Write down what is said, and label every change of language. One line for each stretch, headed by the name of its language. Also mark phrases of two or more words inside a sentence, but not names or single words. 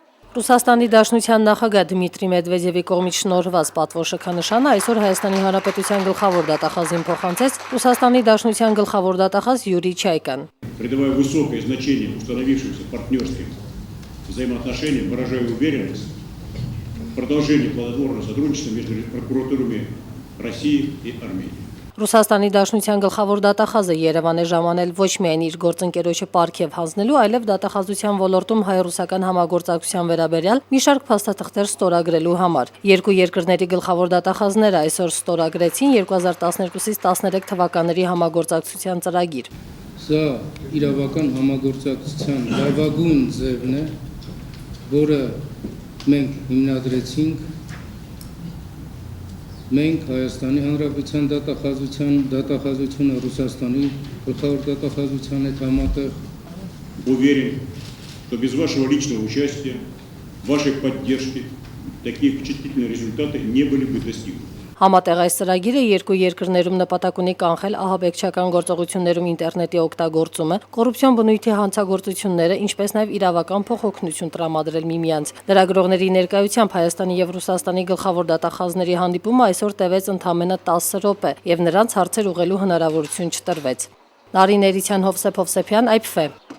Armenian: Ռուսաստանի Դաշնության նախագահ Դմիտրի Մեդվեդևի կողմից շնորհված պատվո շքանշանը այսօր Հայաստանի Հանրապետության գլխավոր դատախազին փոխանցեց Ռուսաստանի Դաշնության գլխավոր датախազ Յուրի Չայկան։
Russian: Придавая высокое значение установившимся партнерским взаимоотношениям, выражаю уверенность в продолжении плодотворного сотрудничества между прокуратурами России и Армении.
Armenian: Ռուսաստանի Դաշնության գլխավոր դատախազը Երևան է ժամանել ոչ միայն իր գործընկերոջը պարգև հանձնելու, այլև դատախազության ոլորտում հայ-ռուսական համագործակցության վերաբերյալ մի շարք փաստաթղթեր ստորագրելու համար։ Երկու երկրների գլխավոր դատախազները այսօր ստորագրեցին 2012-ից 13 թվականների համագործակցության ծրագիր։ Սա իրավական համագործակցության լավագույն ձևն է, որը մենք հիմնադրեցինք Մենք Հայաստանի Հանրապետության դատախազությունը Ռուսաստանի գլխավոր դատախազության հետ համատեղ
Russian: Уверен, что без вашего личного участия, вашей поддержки такие впечатлительные результаты не были бы достигнуты.
Armenian: Համատեղ այս ծրագիրը երկու երկրներում նպատակ ունի կանխել ահաբեկչական գործողություններում ինտերնետի օգտագործումը, կոռուպցիոն բնույթի հանցագործությունները, ինչպես նաև իրավական փոխօգնություն տրամադրել միմյանց։ Լրագրողների ներկայությամբ Հայաստանի եւ Ռուսաստանի գլխավոր դատախազների հանդիպումը այսօր տևեց ընդամենը 10 րոպե, եւ նրանց հարցեր ուղղելու հնարավորություն չտրվեց։ Նարին Էրիցյան, Հովսեփ Հովսեփյան, IPFE